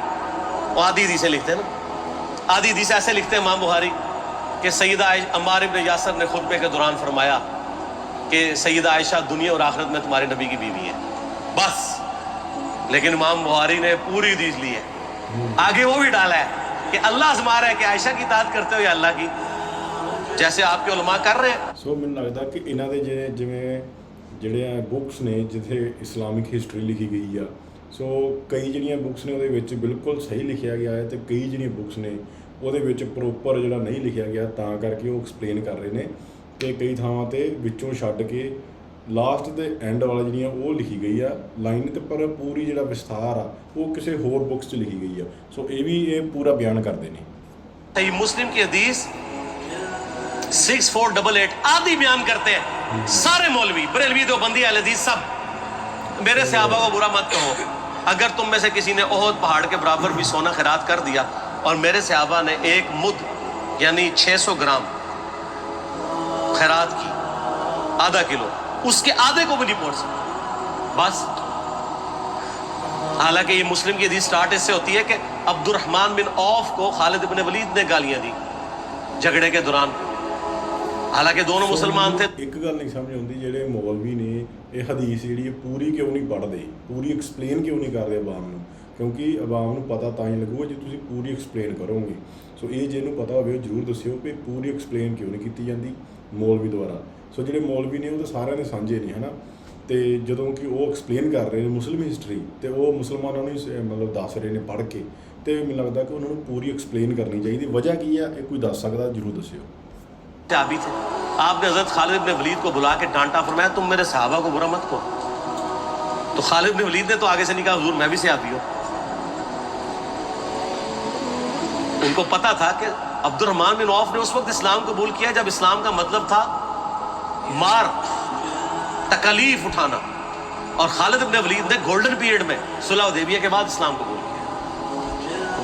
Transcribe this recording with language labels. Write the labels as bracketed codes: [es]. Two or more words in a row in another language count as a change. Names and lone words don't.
[ur] وہ آدھی حدیثیں لکھتے ہیں نا, آدھی حدیث ایسے لکھتے ہیں امام بخاری کہ سیدہ عمار بن یاسر نے خطبے کے دوران فرمایا کہ سیدہ عائشہ دنیا اور آخرت میں تمہارے نبی کی بیوی ہے, بس. لیکن امام بخاری نے پوری حدیث لی ہے, آگے وہ بھی ڈالا ہے کہ اللہ آزما رہا ہے کہ عائشہ کی اطاعت کرتے ہو یا اللہ کی, جیسے آپ کے علماء کر رہے ہیں. [pa] ਸੋ ਮੈਨੂੰ ਲੱਗਦਾ ਕਿ ਇਹਨਾਂ ਦੇ ਜਿਵੇਂ ਜਿਹੜੀਆਂ ਬੁੱਕਸ ਨੇ ਜਿੱਥੇ [en] Islamic history [pa] ਲਿਖੀ ਗਈ ਆ, ਸੋ ਕਈ ਜਿਹੜੀਆਂ ਬੁੱਕਸ ਨੇ ਉਹਦੇ ਵਿੱਚ ਬਿਲਕੁਲ ਸਹੀ ਲਿਖਿਆ ਗਿਆ ਹੈ ਤੇ ਕਈ ਜਿਹੜੀਆਂ ਬੁੱਕਸ ਨੇ ਉਹਦੇ ਵਿੱਚ ਪ੍ਰੋਪਰ ਜਿਹੜਾ ਨਹੀਂ ਲਿਖਿਆ ਗਿਆ, ਤਾਂ ਕਰਕੇ ਉਹ ਐਕਸਪਲੇਨ ਕਰ ਰਹੇ ਨੇ ਕਿ ਕਈ ਥਾਵਾਂ 'ਤੇ ਵਿੱਚੋਂ ਛੱਡ ਕੇ ਲਾਸਟ ਦੇ ਐਂਡ ਵਾਲਾ ਜਿਹੜੀਆਂ ਉਹ ਲਿਖੀ ਗਈ ਆ ਲਾਈਨ, ਤੇ ਪਰ ਪੂਰੀ ਜਿਹੜਾ ਵਿਸਥਾਰ ਆ ਉਹ ਕਿਸੇ ਹੋਰ ਬੁੱਕਸ 'ਚ ਲਿਖੀ ਗਈ ਆ. ਸੋ ਇਹ ਵੀ ਇਹ ਪੂਰਾ ਬਿਆਨ ਕਰਦੇ ਨੇ. [ur] صحیح مسلم کی حدیث 6488 آدھی بیان کرتے ہیں سارے مولوی, بریلوی, دیوبندی, اہل حدیث سب. میرے صحابہ کو برا مت کہو, اگر تم میں سے کسی نے احد پہاڑ کے برابر بھی سونا خیرات کر دیا اور میرے صحابہ نے 1 مد یعنی 600 گرام خیرات کی, آدھا کلو, اس کے آدھے کو بھی نہیں پہنچ سکتے بس. حالانکہ یہ مسلم کی حدیث سٹارٹ اس سے ہوتی ہے کہ عبد الرحمن بن عوف کو خالد بن ولید نے گالیاں دی جھگڑے کے دوران, حالانکہ دونوں مسلمان تھے. [pa] ਇੱਕ ਗੱਲ ਨਹੀਂ ਸਮਝ ਆਉਂਦੀ ਜਿਹੜੇ ਮੌਲਵੀ ਨੇ ਇਹ ਹਦੀਸ ਜਿਹੜੀ ਪੂਰੀ ਕਿਉਂ ਨਹੀਂ ਪੜ੍ਹਦੇ, ਪੂਰੀ ਐਕਸਪਲੇਨ ਕਿਉਂ ਨਹੀਂ ਕਰਦੇ ਆਵਾਮ ਨੂੰ, ਕਿਉਂਕਿ ਆਵਾਮ ਨੂੰ ਪਤਾ ਤਾਂ ਹੀ ਲੱਗੂਗਾ ਜੇ ਤੁਸੀਂ ਪੂਰੀ ਐਕਸਪਲੇਨ ਕਰੋਗੇ. ਸੋ ਇਹ ਜਿਹਨੂੰ ਪਤਾ ਹੋਵੇ ਉਹ ਜ਼ਰੂਰ ਦੱਸਿਓ ਕਿ ਪੂਰੀ ਐਕਸਪਲੇਨ ਕਿਉਂ ਨਹੀਂ ਕੀਤੀ ਜਾਂਦੀ ਮੌਲਵੀ ਦੁਆਰਾ. ਸੋ ਜਿਹੜੇ ਮੌਲਵੀ ਨੇ ਉਹ ਤਾਂ ਸਾਰਿਆਂ ਦੇ ਸਾਂਝੇ ਨਹੀਂ ਹੈ ਨਾ, ਤੇ ਜਦੋਂ ਕਿ ਉਹ ਐਕਸਪਲੇਨ ਕਰ ਰਹੇ ਨੇ [en] Muslim history [pa] ਤੇ ਉਹ ਮੁਸਲਮਾਨਾਂ ਨੂੰ ਮਤਲਬ ਦੱਸ ਰਹੇ ਨੇ ਪੜ੍ਹ ਕੇ, ਤੇ ਮੈਨੂੰ ਲੱਗਦਾ ਕਿ ਉਹਨਾਂ ਨੂੰ ਪੂਰੀ ਐਕਸਪਲੇਨ ਕਰਨੀ ਚਾਹੀਦੀ. ਵਜ੍ਹਾ ਕੀ ਆ ਇਹ ਕੋਈ ਦੱਸ ਸਕਦਾ ਜ਼ਰੂਰ ਦੱਸਿਓ. [ur] صحابی تھے, آپ نے حضرت خالد بن ولید کو بلا کے ڈانٹا, فرمایا تم میرے صحابہ کو برا مت کہو. تو خالد بن ولید نے تو آگے سے نہیں کہا حضور میں بھی صحابی ہوں. ان کو پتا تھا کہ عبد الرحمن بن عوف نے اس وقت اسلام قبول کیا جب اسلام کا مطلب تھا مار, تکالیف اٹھانا, اور خالد بن ولید نے [en] golden period [ur] میں صلح حدیبیہ کے بعد اسلام قبول کیا.